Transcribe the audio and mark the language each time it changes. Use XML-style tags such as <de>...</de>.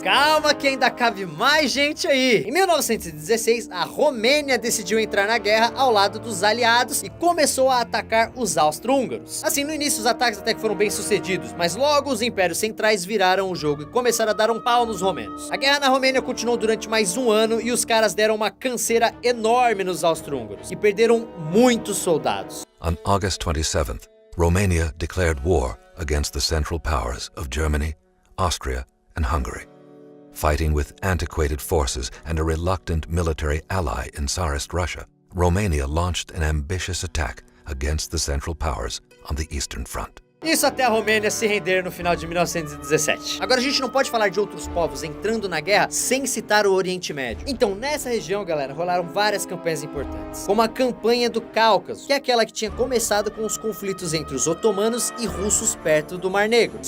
<pt>Calma que ainda cabe mais gente aí. Em 1916, a Romênia decidiu entrar na guerra ao lado dos aliados e começou a atacar os austro-húngaros. Assim, no início os ataques até que foram bem sucedidos, mas logo os impérios centrais viraram o jogo e começaram a dar um pau nos romenos. A guerra na Romênia continuou durante mais um ano e os caras deram uma canseira enorme nos austro-húngaros e perderam muitos soldados.</pt> <en>On August 27th, Romania declared war against the Central Powers of Germany, Austria, and Hungary. Fighting with antiquated forces and a reluctant military ally in Tsarist Russia, Romania launched an ambitious attack against the Central Powers on the Eastern Front.</en> <pt>Isso até a Romênia se render no final de 1917. Agora a gente não pode falar de outros povos entrando na guerra sem citar o Oriente Médio. Então nessa região, galera, rolaram várias campanhas importantes. Como a campanha do Cáucaso, que é aquela que tinha começado com os conflitos entre os otomanos e russos perto do Mar Negro.</pt>